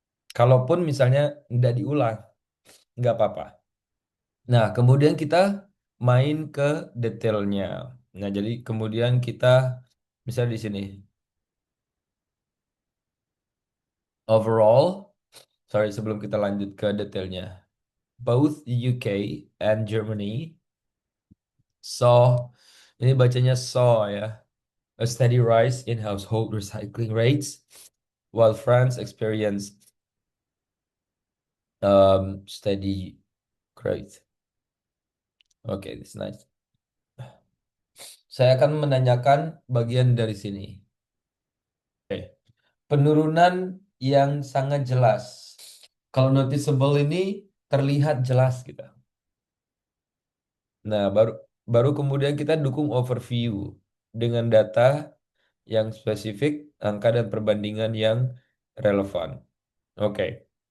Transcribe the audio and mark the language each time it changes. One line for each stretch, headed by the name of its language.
Indonesian: Kalaupun misalnya nggak diulang, nggak apa-apa. Nah, kemudian kita main ke detailnya. Nah, jadi kemudian kita bisa di sini overall, sorry sebelum kita lanjut ke detailnya.
English: Both UK and Germany saw,
Indonesian: ini bacanya saw ya,
English: a steady rise in household recycling rates, while France experienced steady growth. Oke, this is nice.
Indonesian: Saya akan menanyakan bagian dari sini. Oke. Penurunan yang sangat jelas. Kalau noticeable ini terlihat jelas gitu. Nah, baru baru kemudian kita dukung overview dengan data yang spesifik, angka dan perbandingan yang relevan. Oke.